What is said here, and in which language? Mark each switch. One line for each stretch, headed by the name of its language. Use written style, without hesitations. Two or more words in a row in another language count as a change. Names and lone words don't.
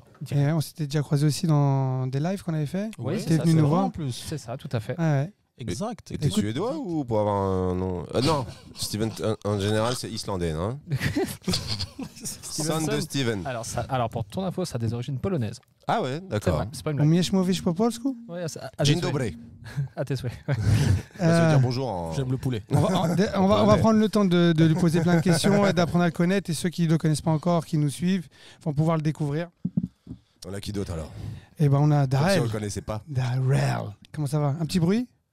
French: Et on s'était déjà croisés aussi dans des lives qu'on avait fait. Oui, Ouais, c'est T'es ça, venu c'est nous vrai. voir. en plus. C'est ça, tout à fait. Ah ouais. Exact. Et t'es Écoute- suédois ou pour avoir un nom non, Steven en général c'est islandais, non? Son de Steven. Alors pour ton info, ça a des origines polonaises. Ah ouais, C'est d'accord. vrai, c'est pas une blague.
Polish: Umiesz mówić po polsku?
French: Ouais,
Polish: Dzień dobry.
French: À tes souhaits. Ça veut Euh, dire bonjour en. J'aime le poulet. on va prendre le temps de lui poser plein de questions et d'apprendre à le connaître. Et ceux qui ne le connaissent pas encore, qui nous suivent, vont pouvoir le découvrir. On a qui d'autre alors? Et ben on a Comme si on Darrell. le connaissait pas. Darrell. Comment ça va? Un petit bruit?